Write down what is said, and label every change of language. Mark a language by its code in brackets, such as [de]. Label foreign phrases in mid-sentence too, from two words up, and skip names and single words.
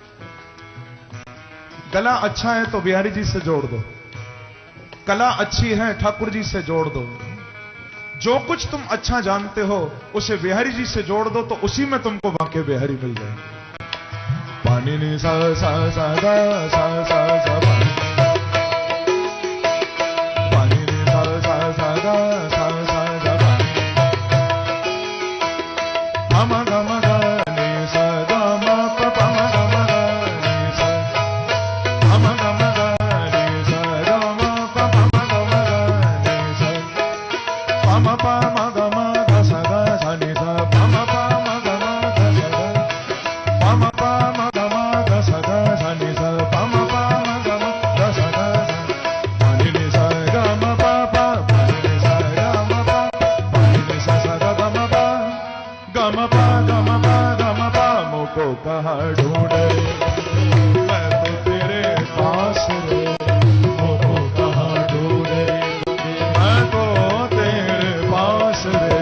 [hi] गला अच्छा है तो बिहारी जी से जोड़ दो, कला अच्छी है ठाकुर जी से जोड़ दो, जो कुछ तुम अच्छा जानते हो उसे बिहारी जी से जोड़ दो, तो उसी में तुमको बांके बिहारी मिल जाएंगे। पानी नी सा सा सा गा सा सा सा पानी, पानी नी सा सा सा गा सा सा सा पानी। हम गम गा नी सा गा मा प प म ग म गा नी सा, हम गम गा नी सा गा मा प प म ग म गा नी सा, प म प म ग म ग सा गा सा नी सा, प म प म ग म ग सा गा, प म प म ग म ग सा गा सा नी सा, प म प म ग म ग सा गा सा, पानी नी सा गा म प प, पानी नी सा गा म प, पानी नी सा सा गा ग म प, ग म प ग म प ग म प। मोको कहाँ ढूंढे मैं तो तेरे पास रे, मोको कहा ढूंढ रे मैं तो तेरे पास